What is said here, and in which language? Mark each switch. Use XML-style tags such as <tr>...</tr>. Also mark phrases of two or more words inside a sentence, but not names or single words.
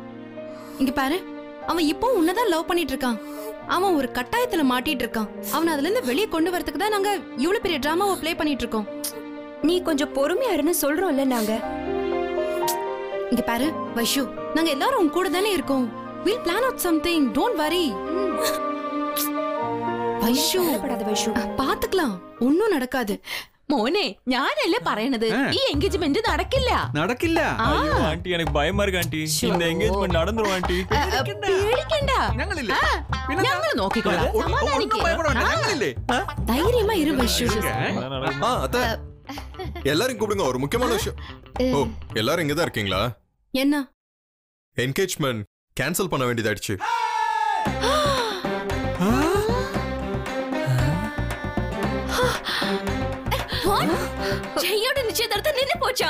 <ta>இங்க பாரு, அவன் இப்போ உன்னதான் லவ் பண்ணிட்டு இருக்கான். அவன் ஒரு கட்டாயத்துல மாட்டிட்டு இருக்கான். அவன் அதுல இருந்து வெளியே கொண்டு வரதுக்கு தான் நாங்க இவ்வளவு பெரிய டிராமாவை பிளே பண்ணிட்டு இருக்கோம். நீ கொஞ்சம் பொறுமையா இருன்னு சொல்றோம்ல நாங்க. இங்க பாரு வைஷு, நாங்க எல்லாரும் உன் கூட தானே இருக்கோம்.</ta> <en>We'll plan out something. Don't worry.</en> <ta>வைஷு, வைஷு, பாத்துக்கலாம்,</ta> <ml>ഒന്നും നടക്കാതെ. മോനെ, ഞാനല്ലേ പറയണത്, ഈ എൻഗേജ്മെന്റ് നടക്കില്ല. നടക്കില്ല? അയ്യോ ആന്റി, എനിക്ക് ഭയമാ இருக்கு ആന്റി.</ml> <ta>இந்த என்கேஜ்மென்ட் நடந்துரும்</ta> <ml>ആന്റി. പേടിക്കണ്ട, ഞങ്ങൾ നോക്കിക്കോളാം. ഞങ്ങളില്ലേ?</ml> <ta>ധൈര്യமா இரு வைஷு. அத்தை, எல்லாரும் கூப்பிடுங்க, ஒரு முக்கியமான விஷயம். ஓ, எல்லாரும் இங்க தான் இருக்கீங்களா? என்ன? என்கேஜ்மென்ட் கேன்சல் பண்ண வேண்டியதாயிடுச்சு. ஜெய்யோட நிச்சயதார்த்தம் நின்னு போச்சா?</ta>